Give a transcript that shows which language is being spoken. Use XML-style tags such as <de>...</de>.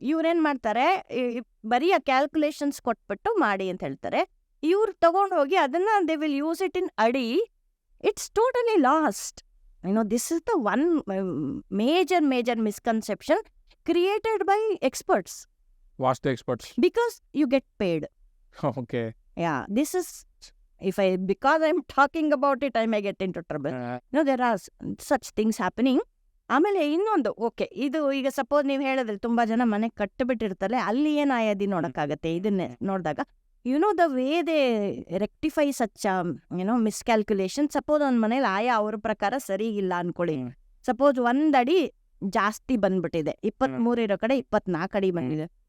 <kn>ಇವ್ರೇನ್ ಮಾಡ್ತಾರೆ, ಬರೀ ಆ ಕ್ಯಾಲ್ಕುಲೇಷನ್ಸ್ ಕೊಟ್ಬಿಟ್ಟು ಮಾಡಿ ಅಂತ ಹೇಳ್ತಾರೆ. ಇವ್ರು ತಗೊಂಡು ಹೋಗಿ ಅದನ್ನ</kn> <en>They will use it in ಅಡಿ. It's totally lost. This is the one major misconception created by experts, Vastu experts, because you get paid. Okay. Yeah, this is, because I'm talking about it, I may get into trouble. There are such things happening.</en> <kn>ಆಮೇಲೆ ಇನ್ನೊಂದು, okay, ಇದು ಈಗ suppose ನೀವು ಹೇಳಿದ್ರೆ ತುಂಬಾ ಜನ ಮನೆ ಕಟ್ಟಿಬಿಟ್ಟಿರ್ತಾರೆ, ಅಲ್ಲಿ ಏನ್ ಆಯಾದಿ ನೋಡಕ್ಕಾಗತ್ತೆ. ಇದನ್ನೇ ನೋಡಿದಾಗ</kn> <en>The way they rectify such miscalculation.</en> <kn>Suppose ಒಂದ್ ಮನೇಲಿ ಆಯಾ ಅವ್ರ ಪ್ರಕಾರ ಸರಿ ಇಲ್ಲ ಅನ್ಕೊಳ್ಳಿ. ಸಪೋಸ್ 1 ಅಡಿ ಜಾಸ್ತಿ ಬಂದ್ಬಿಟ್ಟಿದೆ, 23 ಇರೋ ಕಡೆ 24 ಅಡಿ ಬಂದಿದೆ.</kn>